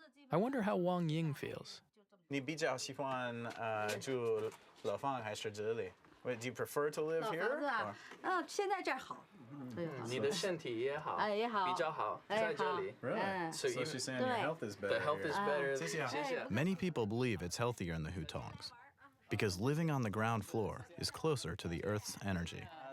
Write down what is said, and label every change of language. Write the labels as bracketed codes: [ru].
[en] I wonder how Wang Ying feels. [zh] 你比较喜欢住楼房还是这里? [en] Wait, do you prefer to live [zh] 老 [en] here? [zh] 房子啊，现在这儿好。你的身体也好，哎，也好。比较好，在这里。 [en] Really? So she's saying your health is better. The health is better. [zh] 谢谢。谢谢。 [en] Many people believe it's healthier in the hutongs because living on the ground floor is closer to the Earth's energy.